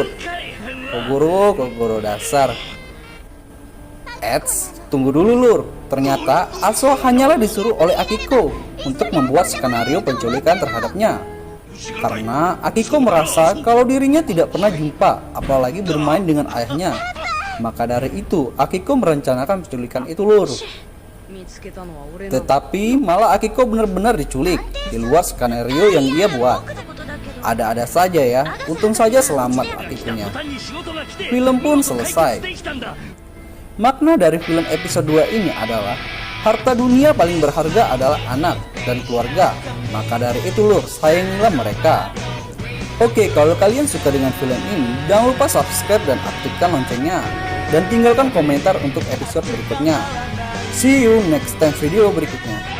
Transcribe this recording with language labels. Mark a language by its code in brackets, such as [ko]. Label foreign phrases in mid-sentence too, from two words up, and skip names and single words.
[id] Kogoro dasar. Tunggu dulu lur. Ternyata Aso hanyalah disuruh oleh Akiko untuk membuat skenario penculikan terhadapnya. Karena Akiko merasa kalau dirinya tidak pernah jumpa, apalagi bermain dengan ayahnya. Maka dari itu, Akiko merencanakan penculikan itu, Lur. [ja] 見つけたのは俺なんだ。 [id] Tetapi malah Akiko benar-benar diculik di luar skenario yang ia buat. Ada-ada saja ya, untung saja selamat Akikonya. Film pun selesai. Makna dari film episode 2 ini adalah harta dunia paling berharga adalah anak dan keluarga. Maka dari itu, Lur, sayangilah mereka. Oke, kalau kalian suka dengan film ini, jangan lupa subscribe dan aktifkan loncengnya. Dan tinggalkan komentar untuk episode berikutnya. [en] See you next time [id] video berikutnya.